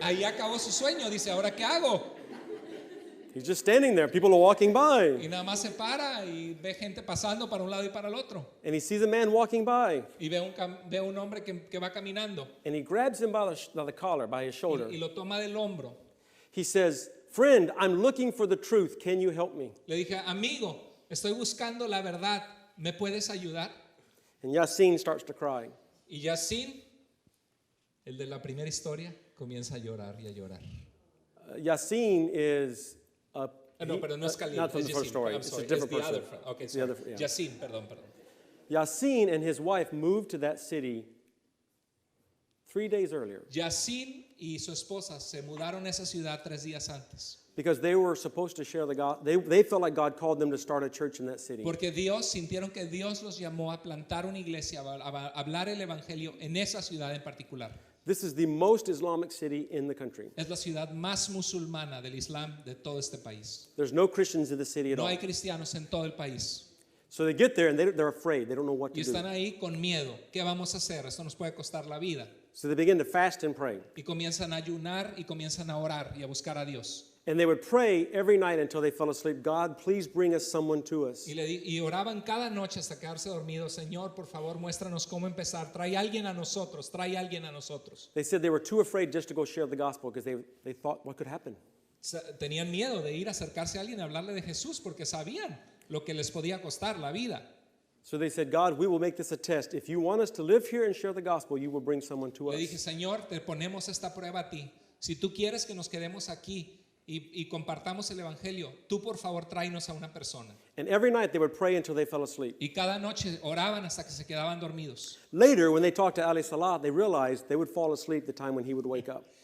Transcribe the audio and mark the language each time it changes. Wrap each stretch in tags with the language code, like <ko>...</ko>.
<es>Ahí acabó su sueño, dice, ¿ahora qué hago?</es> <en>He's just standing there. People are walking by.</en> <es>Y nada más se para y ve gente pasando para un lado y para el otro.</es> <en>And he sees a man walking by.</en> <es>Y ve un hombre que va caminando</es> <en>And he grabs him by the collar, by his shoulder.</en> <es>y lo toma del hombro.</es> <en>He says, friend, I'm looking for the truth. Can you help me?</en> <es>Le dije, amigo, estoy buscando la verdad, ¿me puedes ayudar?</es> <en>And Yasin starts to cry.</en> <es>Y Yacine, el de la primera historia, comienza a llorar y a llorar.</es> <en>Yasin is</en> <es>No, pero no es Khalil,</es> <en>not from</en> <es>es</es> <en>the first</en> <es>Yacine.</es> <en>story. I'm It's sorry, a different it's the person. other friend. Okay, The sorry. other- yeah.</en> <es>Yacine, perdón.</es> <en>Yasin and his wife moved to that city 3 days earlier</en> <es>Yacine y su esposa se mudaron a esa ciudad 3 días antes.</es> <en>because they were supposed to share the gospel. They felt like God called them to start a church in that city.</en> <es>Porque sintieron que Dios los llamó a plantar una iglesia, a hablar el evangelio en esa ciudad en particular.</es> <en>This is the most Islamic city in the country.</en> <es>Es la ciudad más musulmana del Islam de todo este país.</es> <en>There's no Christians in the city at</en> <es>No</es> <en>all.</en> <es>hay cristianos en todo el país.</es> <en>So they get there and they're afraid. They don't know what</en> <es>Y</es> <en>to</en> <es>están</es> <en>do.</en> <es>ahí con miedo. ¿Qué vamos a hacer? Esto nos puede costar la vida.</es> <en>So they begin to fast and pray.</en> <es>Y comienzan a ayunar y comienzan a orar y a buscar a Dios.</es> <en>And they would pray every night until they fell asleep. God, please bring us someone to us.</en> <es>Y oraban cada noche hasta quedarse dormidos. Señor, por favor, muéstranos cómo empezar. Trae alguien a nosotros, trae alguien a nosotros.</es> <en>They said they were too afraid just to go share the gospel because they thought what could happen.</en> <es>Tenían miedo de ir a acercarse a alguien y hablarle de Jesús porque sabían lo que les podía costar la vida.</es> <en>So they said, God, we will make this a test. If you want us to live here and share the gospel, you will bring someone to</en> <es>Le dije,</es> <en>us.</en> <es>Señor, te ponemos esta prueba a ti. Si tú quieres que nos quedemos aquí y compartamos el evangelio, tú por favor tráenos a una persona.</es> <en>And every night they would pray until they fell asleep.</en> <es>Y cada noche oraban hasta que se quedaban dormidos.</es> <en>Later, when they talked to Ali Salah, they realized they would fall asleep the time when he would wake up.</en>